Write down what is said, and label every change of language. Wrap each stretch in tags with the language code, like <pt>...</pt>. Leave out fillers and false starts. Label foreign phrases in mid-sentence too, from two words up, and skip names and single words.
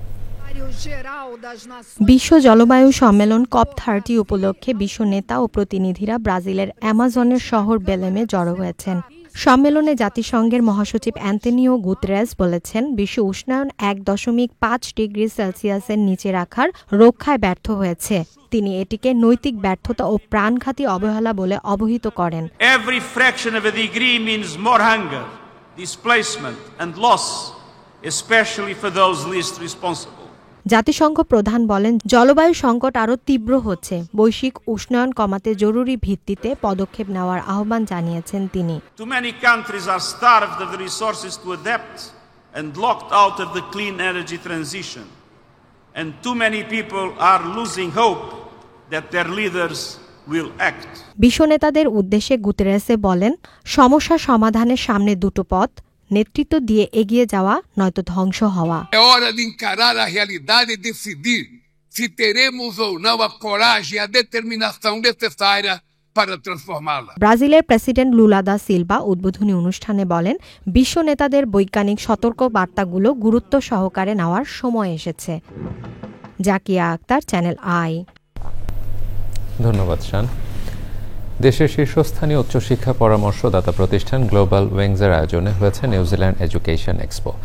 <bn>বিশ্ব জলবায়ু সম্মেলন COP30 উপলক্ষে বিশ্ব নেতা ও প্রতিনিধিরা ব্রাজিলের অ্যামাজনের শহর বেলেমে জড়ো হয়েছেন। সম্মেলনে জাতিসংঘের মহাসচিব অ্যান্তোনিও গুতেরেস বলেছেন, বিশ্ব উষ্ণায়ন ১.৫ ডিগ্রি সেলসিয়াসের নিচে রাখার রক্ষায় ব্যর্থ হয়েছে। তিনি এটিকে নৈতিক ব্যর্থতা ও প্রাণঘাতী অবহেলা বলে অবহিত করেন।</bn> <en>Every fraction of a degree means more hunger, displacement and loss, especially for those least responsible.</en> <bn>জাতিসংঘ প্রধান বলেন, জলবায়ু সংকট আরও তীব্র হচ্ছে। বৈশ্বিক উষ্ণায়ন কমাতে জরুরি ভিত্তিতে পদক্ষেপ নেওয়ার আহ্বান জানিয়েছেন তিনি।</bn> <en>Too many countries are starved of the resources to adapt and locked out of the clean energy transition. And too many people are losing hope that their leaders will act.</en> <bn>বিশ্ব নেতাদের উদ্দেশ্যে গুতেরেসে বলেন, সমস্যা সমাধানের সামনে দুটো পথ, নেতৃত্ব দিয়ে এগিয়ে যাওয়া নয়তো ধ্বংস হওয়া।</bn> <pt>É hora de encarar a realidade e decidir se teremos ou não a coragem e a determinação necessária para transformá-la.</pt> <bn>ব্রাজিলের প্রেসিডেন্ট লুলা দা সিলভা উদ্বোধনী অনুষ্ঠানে বলেন, বিশ্ব নেতাদের বৈজ্ঞানিক সতর্ক বার্তাগুলো গুরুত্ব সহকারে নেওয়ার সময় এসেছে। জাকিয়া আক্তার, চ্যানেল আই। ধন্যবাদ শান। দেশের শীর্ষস্থানীয় উচ্চশিক্ষা পরামর্শদাতা প্রতিষ্ঠান গ্লোবাল উইংসের আয়োজনে হয়েছে নিউজিল্যান্ড এডুকেশন এক্সপো।</bn>